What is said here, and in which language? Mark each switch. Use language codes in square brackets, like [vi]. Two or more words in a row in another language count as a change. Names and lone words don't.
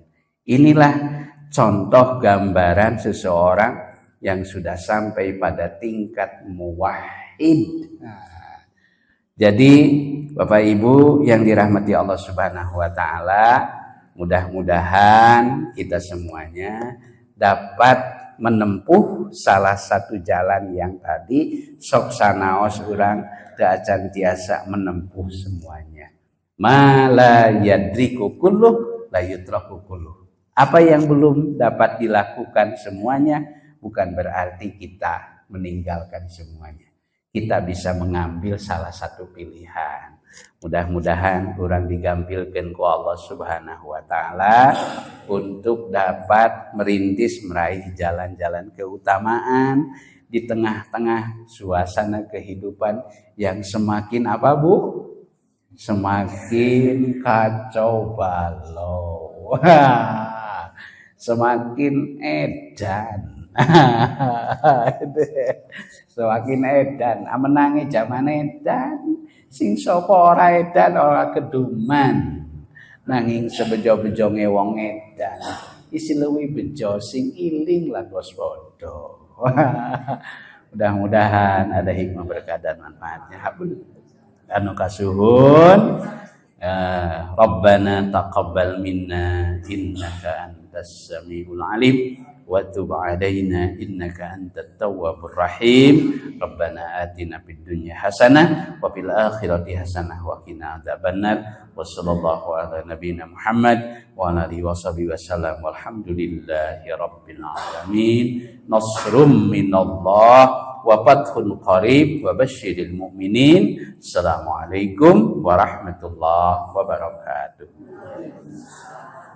[id] Inilah contoh gambaran seseorang yang sudah sampai pada tingkat muwahhid. Jadi Bapak Ibu yang dirahmati Allah [ar] سبحانه وتعالى, [id] mudah-mudahan kita semuanya dapat menempuh salah satu jalan yang tadi [su] sok sanaos urang teu acan tiasa [id] menempuh semuanya. [ar] ما لا يدرك كله لا يترك كله. [id] Apa yang belum dapat dilakukan semuanya bukan berarti kita meninggalkan semuanya. Kita bisa mengambil salah satu pilihan. Mudah-mudahan orang [su] digampilkan ku [id] Allah [ar] سبحانه وتعالى [id] untuk dapat merintis meraih jalan-jalan keutamaan di tengah-tengah suasana kehidupan yang semakin apa Bu? Semakin kacau balau. Semakin edan. Semakin edan, [jv] menangi zaman edan, sing sapa ora edan ora keduman. Nanging sebejo-bejonge wong edan, isi luwih bejo sing iling lan waspada. [id] Mudah-mudahan ada hikmah berkah dan manfaatnya. [su] Anu kasuhun, [ar] ربنا تقبل منا إنك أنت السميع العليم. وتب علينا إنك أنت التواب الرحيم. ربنا آتنا في الدنيا حسنة وفي الآخرة حسنة وقنا عذاب النار. وصلى الله على نبينا محمد وعلى آله وصحبه وسلم. والحمد لله رب العالمين. نصر من الله وفتح قريب وبشر المؤمنين. السلام عليكم ورحمة الله وبركاته.